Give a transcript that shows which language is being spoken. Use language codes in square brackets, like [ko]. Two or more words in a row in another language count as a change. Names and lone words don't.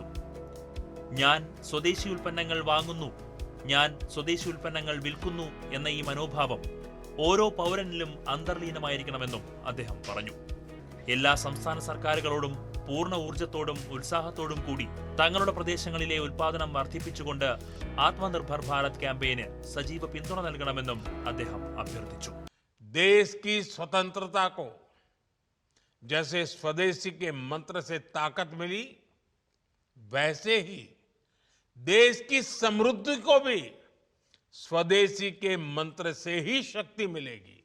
[ml] ഞാൻ സ്വദേശി ഉൽപ്പന്നങ്ങൾ വാങ്ങുന്നു, ഞാൻ സ്വദേശി ഉൽപ്പന്നങ്ങൾ വിൽക്കുന്നു എന്ന ഈ മനോഭാവം ഓരോ പൗരനിലും അന്തർലീനമായിരിക്കണമെന്നും അദ്ദേഹം പറഞ്ഞു. എല്ലാ സംസ്ഥാന സർക്കാരുകളോടും പൂർണ്ണ ഊർജ്ജത്തോടും ഉത്സാഹത്തോടും കൂടി തങ്ങളുടെ പ്രദേശങ്ങളിലെ ഉൽപാദനം വർദ്ധിപ്പിച്ചുകൊണ്ട് ആത്മനിർഭർ ഭാരത് ക്യാമ്പയിന് സജീവ പിന്തുണ നൽകണമെന്നും അദ്ദേഹം അഭ്യർത്ഥിച്ചു. [hi] देश की स्वतंत्रता को जैसे स्वदेशी के मंत्र से ताकत मिली, वैसे ही देश की समृद्धि को भी स्वदेशी के मंत्र से ही शक्ति मिलेगी.